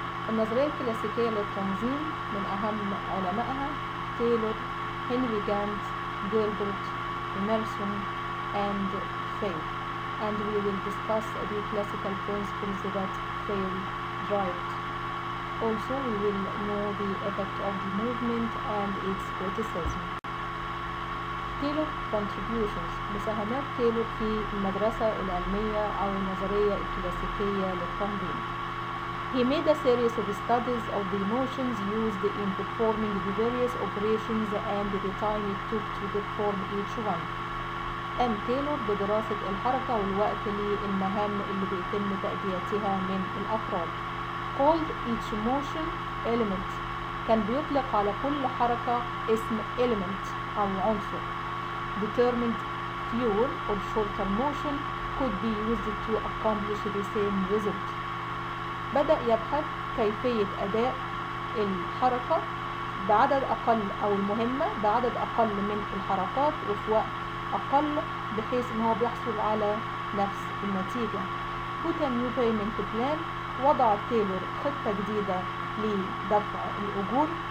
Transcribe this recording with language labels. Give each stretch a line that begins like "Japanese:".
Arabic: النظرية الكلاسيكية للتنظيم من أهم علمائها تايلور، هنري جانت، جيلبرت، إميرسون
English: and Fay, and we will discuss the classical principles that Fay derived. Also, we will know the effect of the movement and its criticism.
Arabic: تايلور contributions، مساهمات تايلور في المدرسة العلمية أو النظرية الكلاسيكية للتنظيم.
English: He made a series of studies of the motions used in performing the various operations and the time it took to perform each one.
Arabic: قام تايلور بدراسة الحركة والوقت للمهام اللي بيتم تأديتها من الأفراد.
English: called each motion element،
Arabic: كان بيطلق على كل حركة اسم element أو عنصر.
English: determined fewer or shorter motion could be used to accomplish the same result.
Arabic: بدأ يبحث كيفية أداء الحركة بعدد أقل أو المهمة بعدد أقل من الحركات وفي وقت أقل بحيث إن هو بيحصل على نفس النتيجة.
English: put a new payment plan،
Arabic: وضع تايلور خطة جديدة لدفع الأجور.